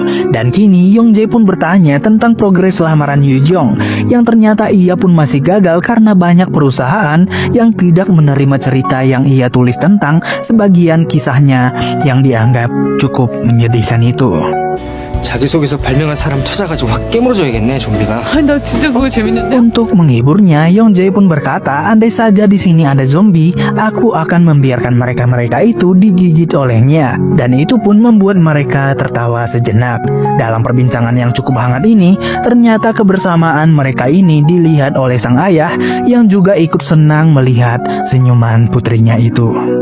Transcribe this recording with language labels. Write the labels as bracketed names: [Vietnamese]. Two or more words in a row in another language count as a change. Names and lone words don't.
[Indonesian] Dan kini Yongjae pun bertanya tentang progres lamaran Yujong, yang ternyata ia pun masih gagal karena banyak perusahaan yang tidak menerima cerita yang ia tulis tentang sebagian kisahnya yang dianggap cukup menyedihkan itu. [Korean] 자기소개서 발명한 사람 찾아가지고 확 깨물어줘야겠네 좀비가. 나 진짜 그거 재밌는데. [Indonesian] Untuk menghiburnya, Yongjae pun berkata, andai saja di sini ada zombie, aku akan membiarkan mereka itu digigit olehnya. Dan itu pun membuat mereka tertawa sejenak. Dalam perbincangan yang cukup hangat ini, ternyata kebersamaan mereka ini dilihat oleh sang ayah yang juga ikut senang melihat senyuman putrinya itu.